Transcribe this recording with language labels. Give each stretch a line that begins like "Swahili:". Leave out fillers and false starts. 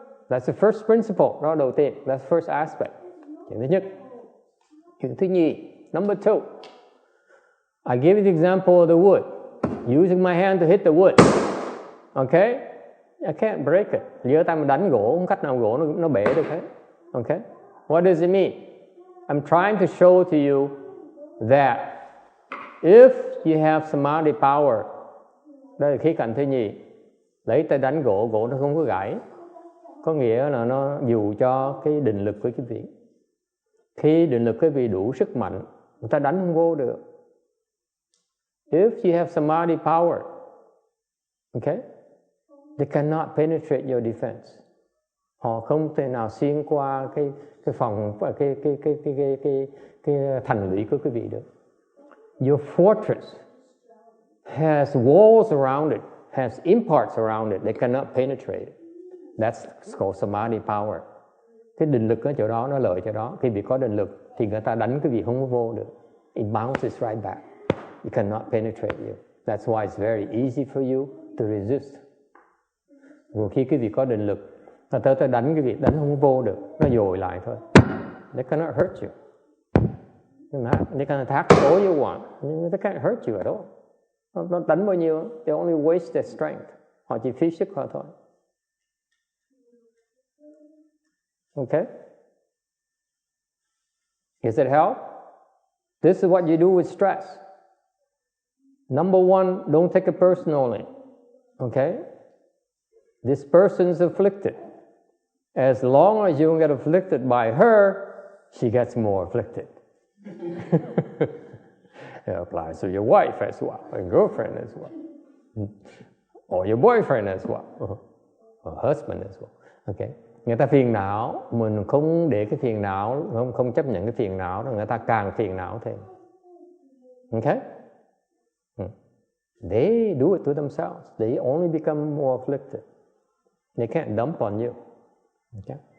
English: That's the first principle.
Vietnamese: Đó đầu tiên.
English: That's the first aspect.
Vietnamese: Chuyện thứ nhất. Chuyện thứ nhì.
English: Number 2. I give you the example of the wood. Using my hand to hit the wood. Okay? I can't break it.
Vietnamese: Giơ tay mà đánh gỗ, không cách nào gỗ nó bể được hết. Okay?
English: What does it mean? I'm trying to show to you that if you have samadhi power,
Vietnamese: đây là khía cạnh thứ nhì, lấy tay đánh gỗ nó không có gãy, có nghĩa là nó dù cho cái định lực của quý vị. Khi định lực quý vị đủ sức mạnh, người ta đánh không vô được.
English: If you have samadhi power, okay, they cannot penetrate your defense.
Vietnamese: Họ không thể nào xuyên qua cái phòng cái thành lũy của quý vị được.
English: Your fortress has walls around it, has imparts around it. They cannot penetrate it. That's called samadhi power.
Vietnamese: Cái định lực ở chỗ đó, nó lợi chỗ đó. Khi bị có định lực thì người ta đánh quý vị không có vô được.
English: It bounces right back. You cannot penetrate you. That's why it's very easy for you to resist.
Vietnamese: Rồi khi quý vị có định lực, ta tới đánh quý vị, đánh không vô được, nó dồi lại thôi.
English: They cannot hurt you. They can attack all you want. They can't hurt you at all.
Vietnamese: Nó đánh bao nhiêu,
English: they only waste their strength.
Vietnamese: Họ chỉ phí sức họ thôi.
English: Okay? Does it help? This is what you do with stress. Number 1, don't take it personally. Okay? This person is afflicted. As long as you don't get afflicted by her, she gets more afflicted. It applies to your wife as well, and girlfriend as well, or your boyfriend as well, or husband as well. Okay.
Vietnamese: Người ta phiền não, mình không để cái phiền não, không chấp nhận cái phiền não, người ta càng phiền não thêm.
English: Okay? They do it to themselves. They only become more afflicted. They can't dump on you. Okay?